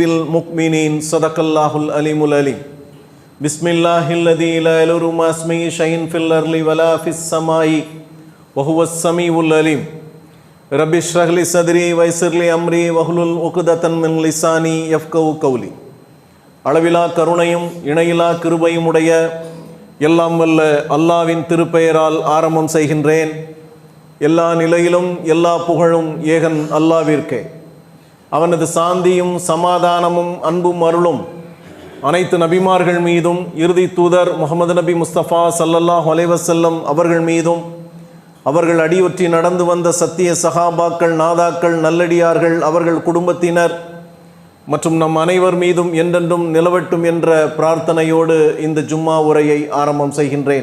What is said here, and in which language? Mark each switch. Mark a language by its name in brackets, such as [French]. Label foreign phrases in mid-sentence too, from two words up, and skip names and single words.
[Arabic] المؤمنين صدق الله العليم العليم بسم الله الذي لا يضر مع اسمه شيء في الأرض ولا في السماء وهو السميع العليم رب اشرح لي صدري ويسر لي أمري واحلل عقدة من لساني يفقهوا قولي [Tamil] அளவிலா கருணையும் இணையிலா கிருபையும் உடைய எல்லாம் வல்ல அல்லாஹ்வின் திருப்பெயரால் ஆரம்பம் செய்கின்றேன். எல்லா நிலையிலும் எல்லா புகழும் ஏகன் அல்லாஹ்விற்கே. அவனது சாந்தியும் சமாதானமும் அன்பும் அருளும் அனைத்து நபிமார்கள் மீதும் இறுதி தூதர் முகமது நபி முஸ்தபா [Arabic] صلى الله عليه وسلم [Tamil] அவர்கள் மீதும் அவர்கள் அடியொற்றி நடந்து வந்த சத்திய சஹாபாக்கள், நாதாக்கள், நல்லடியார்கள், அவர்கள் குடும்பத்தினர் மற்றும் நம் அனைவர் மீதும் என்றென்றும் நிலவட்டும் என்ற பிரார்த்தனையோடு இந்த ஜும்மா உரையை ஆரம்பம் செய்கின்றேன்.